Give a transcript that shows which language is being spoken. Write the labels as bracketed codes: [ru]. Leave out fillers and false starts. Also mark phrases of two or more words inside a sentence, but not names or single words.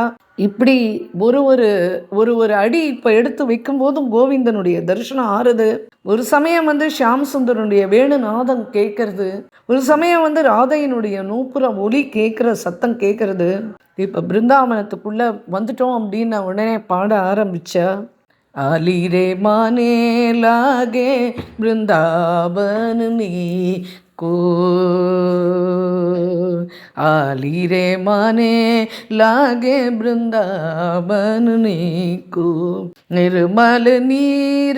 [ta] இப்படி ஒரு ஒரு அடி இப்போ எடுத்து வைக்கும் போதும் கோவிந்தனுடைய தரிசனம் ஆறுது. ஒரு சமயம் வந்து ஷியாம் சுந்தரனுடைய வேணுநாதம் கேட்கறது, ஒரு சமயம் வந்து ராதையினுடைய நூப்புற ஒலி கேட்குற சத்தம் கேட்கறது. இப்போ பிருந்தாவனத்துக்குள்ளே வந்துட்டோம் அப்படின்னு உடனே பாட ஆரம்பிச்சா. [raj] आली रे माने लागे वृंदावन में को, आली रे माने लागे वृंदावन में को, निर्मल नीर